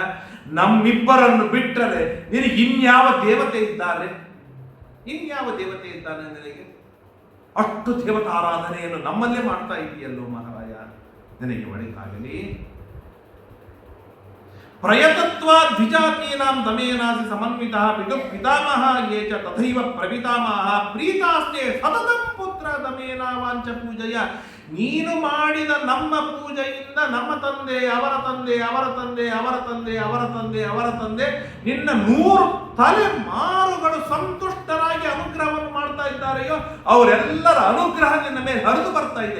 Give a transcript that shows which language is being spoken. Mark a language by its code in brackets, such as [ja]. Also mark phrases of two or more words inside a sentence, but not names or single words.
[kn] ನಮ್ಮಿಬ್ಬರನ್ನು ಬಿಟ್ಟರೆ ನಿನಗೆ ಇನ್ಯಾವ ದೇವತೆ ಇದ್ದಾರೆ? ಇನ್ಯಾವ ದೇವತೆ ಇದ್ದಾನೆ ನಿನಗೆ? ಅಷ್ಟು ದೇವತಾರಾಧನೆಯನ್ನು ನಮ್ಮಲ್ಲೇ ಮಾಡ್ತಾ ಇದೆಯಲ್ಲೋ ಮಹಾರಾಯ, ನಿನಗೆ ಒಳಿತಾಗಲಿ. [sa] ಪ್ರಯತತ್ವ ದ್ವಿಜಾತೀನಾಂ ದಮೇನಾಸಿ ಸಮನ್ವಿತಃ ಪಿತಾಮಹ ಯೇ ಚ ತಥೈವ ಪ್ರಪಿತಾಮಹ ಪ್ರೀತಾಸ್ತೆ ಸತತಂ ಪುತ್ರ ದಮೇನ ವಾಂಚ ಪೂಜೆಯ. [kn] ನೀನು ಮಾಡಿದ ನಮ್ಮ ಪೂಜೆಯಿಂದ ನಮ್ಮ ತಂದೆ, ಅವರ ತಂದೆ, ಅವರ ತಂದೆ, ಅವರ ತಂದೆ, ಅವರ ತಂದೆ, ಅವರ ತಂದೆ, ನಿನ್ನ 100 ತಲೆಮಾರುಗಳು ಸಂತುಷ್ಟರಾಗಿ ಅನುಗ್ರಹವನ್ನು ಮಾಡ್ತಾ ಇದ್ದಾರೆಯೋ ಅವರೆಲ್ಲರ ಅನುಗ್ರಹ ನಿನ್ನ ಮೇಲೆ ಹರಿದು ಬರ್ತಾ ಇದೆ.